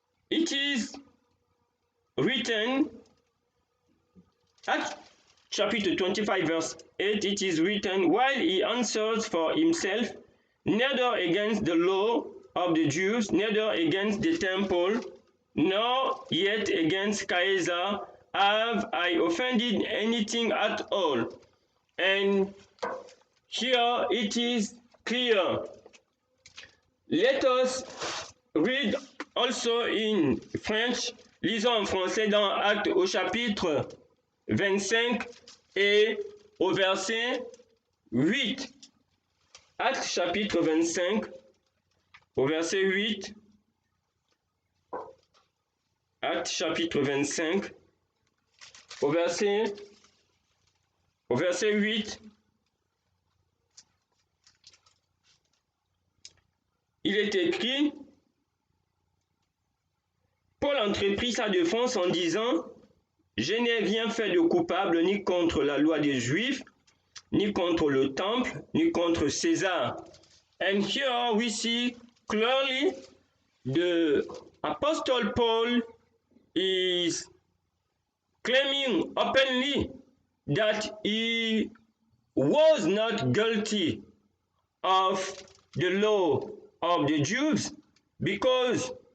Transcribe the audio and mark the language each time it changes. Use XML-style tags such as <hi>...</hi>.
<en>It is written, Acts chapter 25 verse 8, it is written, while he answered for himself, neither against the law of the Jews, neither against the temple, nor yet against Caesar have I offended anything at all. And here it is clear. Let us read also in French.</en> <fr>Lisons en français dans Actes au chapitre 25 et au verset 8. Actes chapitre 25 au verset 8. Actes chapitre 25 au verset 8. Il est écrit, Paul entreprit sa défense en disant, je n'ai rien fait de coupable ni contre la loi des Juifs, ni contre le temple, ni contre César.</fr> <en>And here we see clearly the Apostle Paul is claiming openly that he was not guilty of the law of the Jews because</en>